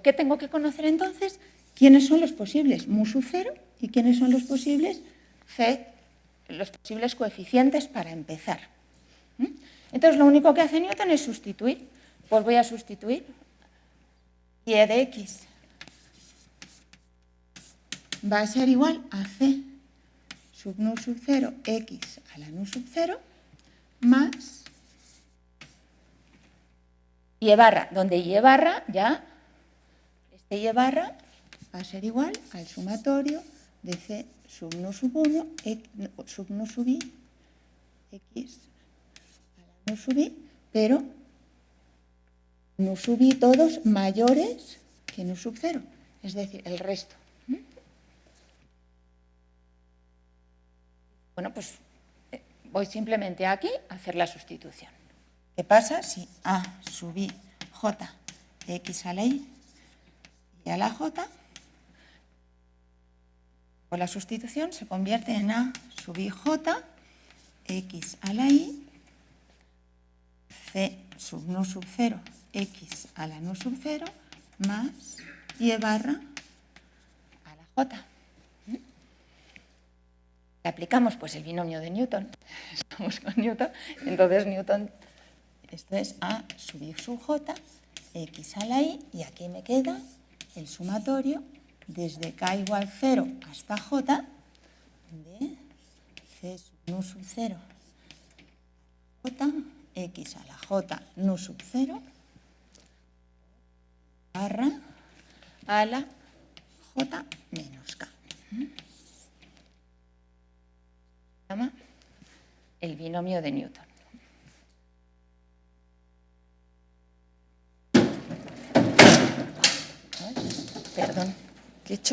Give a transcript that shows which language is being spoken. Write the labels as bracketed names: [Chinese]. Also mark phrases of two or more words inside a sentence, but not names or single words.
[Spanish] ¿Qué tengo que conocer entonces? ¿Quiénes son los posibles mu sub 0 y quiénes son los posibles c, los posibles coeficientes para empezar? Entonces, lo único que hace Newton es sustituir. Pues voy a sustituir y e de x va a ser igual a c sub nu sub 0 x a la nu sub 0 más y barra, donde y barra ya, este y barra va a ser igual al sumatorio de c sub nu sub 1, sub nu sub i, x a la nu sub i, pero nu sub i todos mayores que nu sub 0, es decir, el resto. Bueno, pues voy simplemente aquí a hacer la sustitución. ¿Qué pasa si a sub i j x a la y a la j, pues la sustitución se convierte en a sub i j x a la y c sub nu sub 0 x a la nu sub 0 más y barra a la j. Le aplicamos pues el binomio de Newton. Estamos con Newton. Entonces Newton, esto es a sub i sub j, x a la i, y aquí me queda el sumatorio desde k igual 0 hasta j de c sub nu sub 0 j, x a la j nu sub 0 barra a la j menos k. Se llama el binomio de Newton. Perdón, ¿qué he hecho?